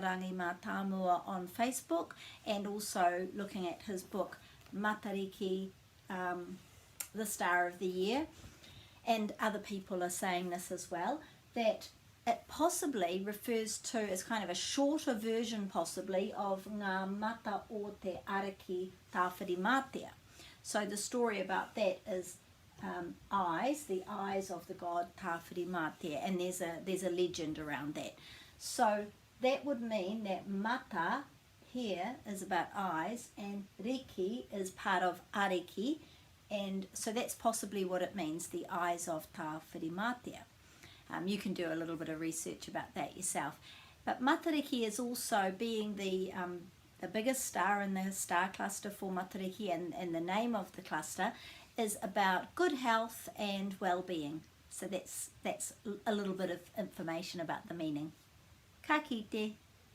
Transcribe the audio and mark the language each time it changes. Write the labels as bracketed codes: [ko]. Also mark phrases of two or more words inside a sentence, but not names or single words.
[en] Rangi Mātāmua on Facebook, and also looking at his book Matariki, The Star of the Year, and other people are saying this as well, that it possibly refers to, as kind of a shorter version possibly, of [mi] ngā mata o te ariki tāwhirimatea. [en] So the story about that is eyes, the eyes of the god tāwhirimatea, and there's a legend around that. So that would mean that mata here is about eyes and riki is part of ariki, and so that's possibly what it means, the eyes of tāwhirimatea. You can do a little bit of research about that yourself. But Matariki is also being the biggest star in the star cluster for Matariki, and the name of the cluster is about good health and well-being. So that's a little bit of information about the meaning. [mi] Ka kite.